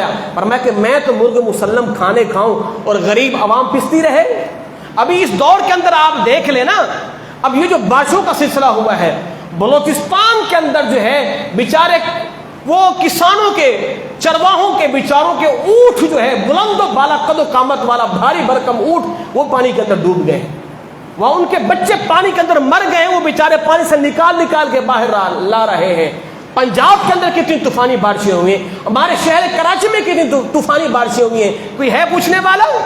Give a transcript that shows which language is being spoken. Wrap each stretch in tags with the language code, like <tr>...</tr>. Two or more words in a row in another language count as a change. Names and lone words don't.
<ur>فرمایا کہ میں تو مرغ مسلم کھانے کھاؤں اور غریب عوام پستی رہے۔ ابھی اس دور کے اندر آپ دیکھ لینا، اب یہ جو بادشاہوں کا سلسلہ ہوا ہے بلوچستان کے اندر جو ہے، بیچارے وہ کسانوں کے، چرواہوں کے بیچاروں کے اونٹ جو ہے بلند و بالا قد و قامت والا بھاری بھرکم اونٹ، وہ پانی کے اندر ڈوب گئے، وہاں ان کے بچے پانی کے اندر مر گئے، وہ بیچارے پانی سے نکال کے باہر لا رہے ہیں۔ پنجاب کے اندر کتنی طوفانی بارشیں ہوئی ہیں، ہمارے شہر کراچی میں کتنی طوفانی بارشیں ہوئی ہیں، کوئی ہے پوچھنے والا؟</ur>